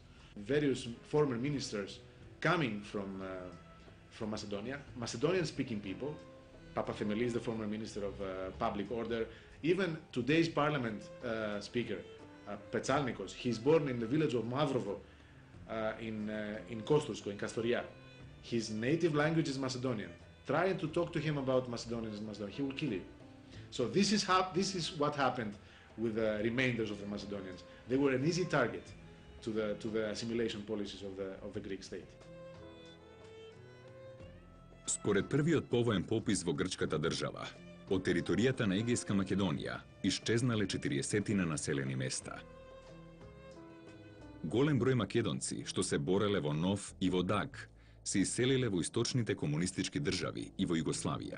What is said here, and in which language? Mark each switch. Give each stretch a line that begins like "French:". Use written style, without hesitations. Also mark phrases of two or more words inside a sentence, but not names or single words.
English: Various former ministers coming from Macedonia, Macedonian-speaking people, Papathemelis, the former minister of public order, even today's parliament speaker, Petsalnikos, he's born in the village of Mavrovo in Kostursko, in Kastoria. His native language is Macedonian. Trying to talk to him about Macedonians and Macedonia, he will kill you. So this is what happened with the remainders of the Macedonians. They were an easy target to the assimilation policies of the Greek state.
Macedonian: Според првиот повоен попис во грчката држава, од територијата на Егејска Македонија исчезнале 40 населени места. Голем број македонци што се бореле во Нов и во Даг се иселиле во источните комунистички држави и во Југославија.